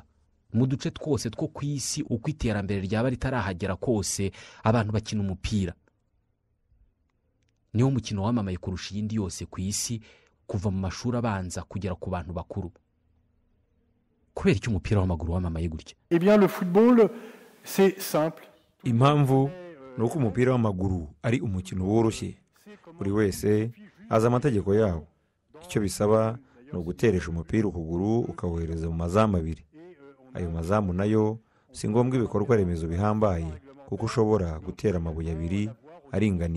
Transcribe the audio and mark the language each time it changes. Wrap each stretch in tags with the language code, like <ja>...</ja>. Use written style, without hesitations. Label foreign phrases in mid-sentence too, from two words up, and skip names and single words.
<rw>Mu duce twose two ku isi uko iterambere ryaba ritarahagera kose abantu bakina umupira. Niwo mukino wamamaye kurusha iyindi yose ku isi, kuva mu mashuri abanza kugera ku bantu bakuru. kubera iki umupira w'amaguru wamamaye gutya?</rw> <fr>Eh bien le football c'est simple.</fr> <rw>Impamvu ni uko umupira w'amaguru ari umukino woroshye, buri wese azi amategeko yawo. Icyo bisaba ni uguteresha umupira ukuguru ukawohereza mu mazamu abiri. Ayo mazamu nayo si ngombwa ibikorwa remezo bihambaye, kuko ushobora gutera amabuye abiri aringaniye.</rw>